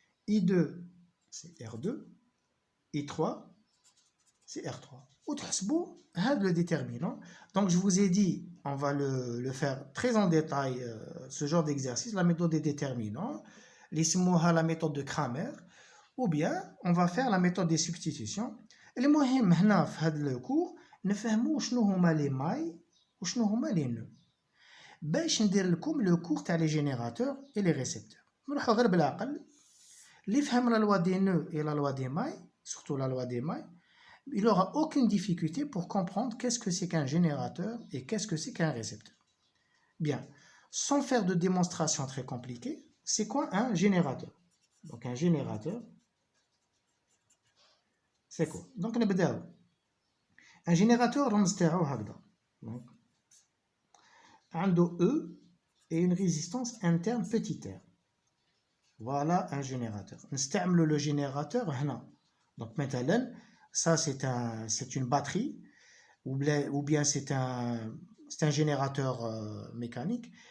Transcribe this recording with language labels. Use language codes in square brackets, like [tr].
[fr] I2 c'est R2. I3 c'est R3. [ar] وتحسبوا هذا [fr] le déterminant. Donc je vous ai dit, on va le faire très en détail, ce genre d'exercice, la méthode des déterminants, la méthode de Cramer, ou bien on va faire la méthode des substitutions. [ar] المهم هنا في هذا الكور نفهموا شنو هما لي ماي وشنو هما لي نو باش ندير لكم لو كور تاع لي جينيراتور اي لي ريسبتور. نروحوا غير بالعقل. اللي فهم [fr] لا لوا دي نو et la loi des mailles, surtout la loi des mailles, il n'aura aucune difficulté pour comprendre qu'est-ce que c'est qu'un générateur et qu'est-ce que c'est qu'un récepteur. Bien, sans faire de démonstration très compliquée, c'est quoi un générateur? Donc un générateur, c'est quoi? [ar] Donc نبداو. Un générateur رمز تاعو هكذا. [fr] Donc [ar] عنده [fr] E et une résistance interne petit r. Voilà un générateur. [ar] نستعملوا [fr] le générateur [ar] هنا. [fr] Donc [ar] مثلا [fr] ça c'est une batterie ou bien c'est un générateur mécanique.